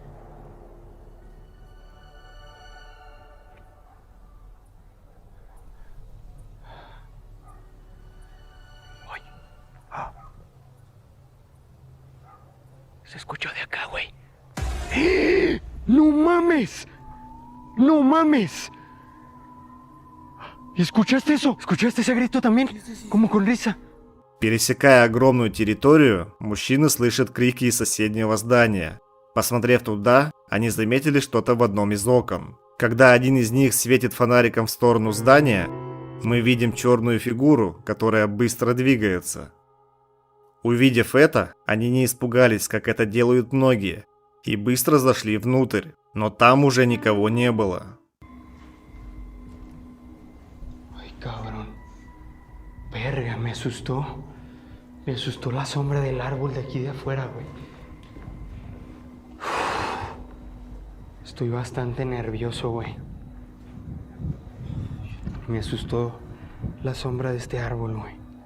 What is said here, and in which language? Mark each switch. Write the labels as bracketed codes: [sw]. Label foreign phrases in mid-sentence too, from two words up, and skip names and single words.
[es] Se escuchó de acá, güey. ¡No mames! ¡No mames! ¿Escuchaste eso? ¿Escuchaste ese grito también? Como con risa. [ru] Пересекая огромную территорию, мужчины слышат крики из соседнего здания. Посмотрев туда, они заметили что-то в одном из окон. Когда один из них светит фонариком в сторону здания, мы видим черную фигуру, которая быстро двигается. Увидев это, они не испугались, как это делают многие, и быстро зашли внутрь, но там уже никого не было. [es] Ay, cabrón. Verga, me asustó. Me asustó la sombra del árbol de aquí de afuera, güey. Estoy bastante nervioso, güey. Me asustó la sombra de este árbol, güey.